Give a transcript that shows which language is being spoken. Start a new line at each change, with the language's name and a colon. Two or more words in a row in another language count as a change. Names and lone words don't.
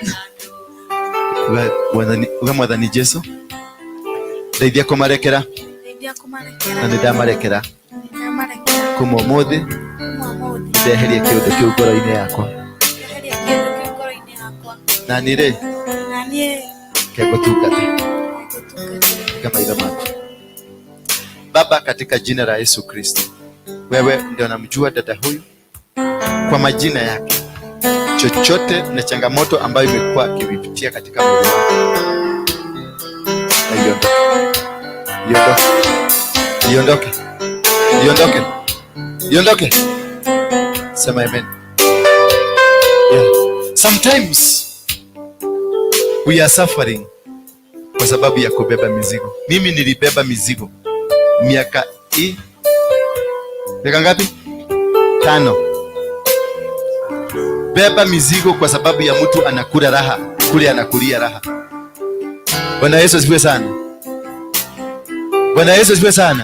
Kikuyu: Mwathani Jesu. Ndeithia kumarekera. Na ndamarekera. Kuma umuthi ndeherie kiundu kiu ngoro-ini yakwa. Na nire kegutungate
Swahili: kama ile macho. Baba, katika jina la Yesu Kristo, wewe ndio unamjua dada huyu kwa majina yake. Chochote na changamoto ambayo imekuwa akipitia katika mwili wake, iondoke. Sema amen. Yeah.
English: Sometimes we are suffering
Swahili: kwa sababu ya kubeba mizigo. Mimi nilibeba mizigo miaka Dakika ngapi? 5. Beba mizigo kwa sababu ya mtu anakula raha, kule anakulia raha. Bwana Yesu asifiwe sana. Bwana Yesu asifiwe sana.